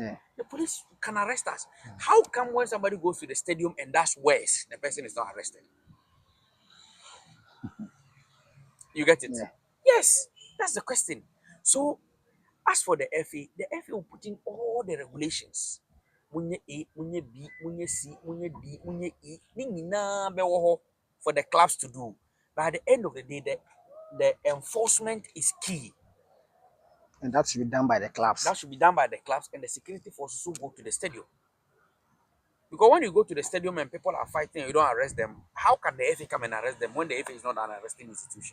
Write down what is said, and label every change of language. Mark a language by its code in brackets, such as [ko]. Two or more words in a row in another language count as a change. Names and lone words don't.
[en] The police can arrest us. How come when somebody goes to the stadium and that's worse, the person is not arrested? You get it? Yes, that's the question. So, as for the FA will put in all the regulations. [ss] Munye A, munye B, munye C, munye D, munye E, [en] for the clubs to do. But at the end of the day, the enforcement is key. And that should be done by the clubs. That should be done by the clubs, and the security forces who go to the stadium. Because when you go to the stadium and people are fighting and you don't arrest them, how can the FA come and arrest them when the FA is not an arresting institution?